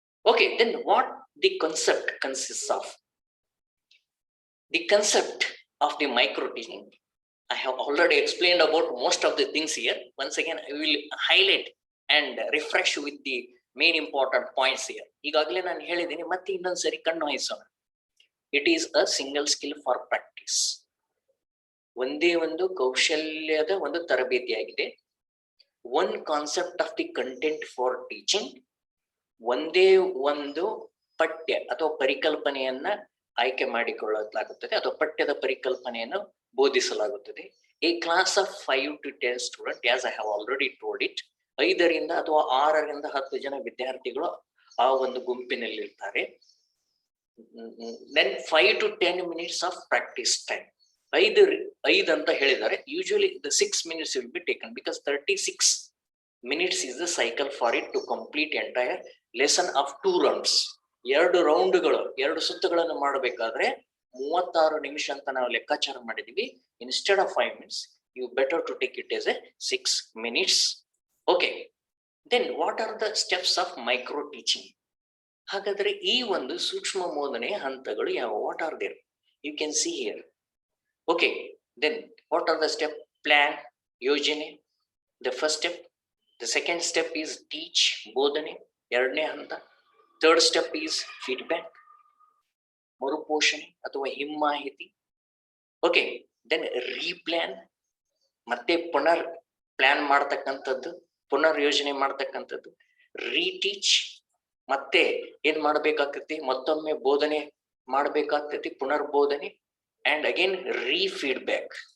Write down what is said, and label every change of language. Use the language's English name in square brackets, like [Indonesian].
[English] Okay, then what the concept consists of? The concept of the micro-teaching, I have already explained about most of the things here. Once again, I will highlight and refresh with the main important points here. [Kannada] ಈಗಾಗಲೇ ನಾನು ಹೇಳಿದ್ದೀನಿ, ಮತ್ತೆ ಇನ್ನೊಂದ್ಸರಿ ಕಣ್ಣು ಹಾಯಿಸೋಣ. [English] It is a single skill for practice. [Kannada] ಒಂದೇ ಒಂದು ಕೌಶಲ್ಯದ ಒಂದು ತರಬೇತಿಯಾಗಿದೆ. [English] One concept of the content for teaching. [Kannada] ಒಂದೇ ಒಂದು ಪಠ್ಯ ಅಥವಾ ಪರಿಕಲ್ಪನೆಯನ್ನ ಆಯ್ಕೆ ಮಾಡಿಕೊಳ್ಳಲಾಗುತ್ತದೆ ಅಥವಾ ಪಠ್ಯದ ಪರಿಕಲ್ಪನೆಯನ್ನು ಬೋಧಿಸಲಾಗುತ್ತದೆ. [English] A class of 5 to 10 student, as I have already told it. [Kannada] 5ರಿಂದ ಅಥವಾ 6ರಿಂದ 10 ಜನ ವಿದ್ಯಾರ್ಥಿಗಳು ಆ ಒಂದು ಗುಂಪಿನಲ್ಲಿ ಇರ್ತಾರೆ. [English] Then 5 to 10 minutes of practice time. [Kannada] 5 ಅಂತ ಹೇಳಿದ್ದಾರೆ. [English] Usually the 6 minutes will be taken because 36 minutes is the cycle for it to complete entire lesson of 2 rounds. [Kannada] 2 ರೌಂಡ್ಗಳು, 2 ಸುತ್ತುಗಳನ್ನು ಮಾಡಬೇಕಾದ್ರೆ 36 ನಿಮಿಷ ಅಂತ ನಾವು ಲೆಕ್ಕಾಚಾರ ಮಾಡಿದೀವಿ. [English] Instead of 5 minutes, you better to take it as a 6 minutes. Okay, then what are the steps of micro teaching? [Kannada] ಹಾಗಾದ್ರೆ ಈ ಒಂದು ಸೂಕ್ಷ್ಮ ಬೋಧನೆಯ ಹಂತಗಳು ಯಾವ? [English] What are there? You can see here. Okay, then what are the step? Plan, ಯೋಜನೆ, the first step. The second step is teach, [Kannada] ಬೋಧನೆ, ಎರಡನೇ ಹಂತ. [English] Third step is feedback, [Kannada] ಮರುಪೋಷಣೆ ಅಥವಾ ಹಿಮ್ಮಾಹಿತಿ. [English] Okay, then replan, [Kannada] ಮತ್ತೆ ಪುನರ್ ಪ್ಲಾನ್ ಮಾಡ್ತಕ್ಕಂಥದ್ದು, ಪುನರ್ ಯೋಜನೆ ಮಾಡ್ತಕ್ಕಂಥದ್ದು. ರೀಟೀಚ್, ಮತ್ತೆ ಏನ್ ಮಾಡ್ಬೇಕಾಗ್ತೈತಿ? ಮತ್ತೊಮ್ಮೆ ಬೋಧನೆ ಮಾಡ್ಬೇಕಾಗ್ತೈತಿ, ಪುನರ್ಬೋಧನೆ. [English] And again refeedback.